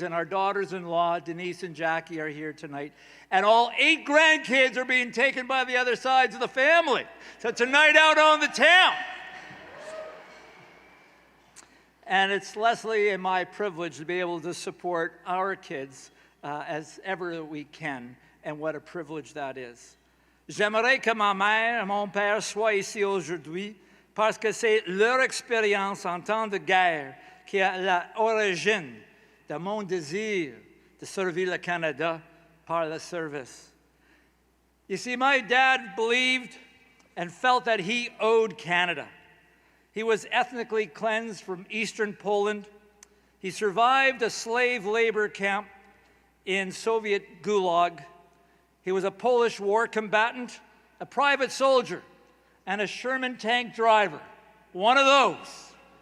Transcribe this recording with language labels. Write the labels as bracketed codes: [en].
[en] And our daughters-in-law, Denise and Jackie, are here tonight. And all 8 grandkids are being taken by the other sides of the family. So it's a night out on the town. And it's Leslie and my privilege to be able to support our kids as ever we can. And what a privilege that is. [fr] J'aimerais que ma mère et mon père soient ici aujourd'hui parce que c'est leur expérience en temps de guerre qui est à l'origine de mon désir de servir le Canada par le service. [en] You see, my dad believed and felt that he owed Canada. He was ethnically cleansed from eastern Poland. He survived a slave labor camp in Soviet Gulag. He was a Polish war combatant, a private soldier, and a Sherman tank driver, one of those.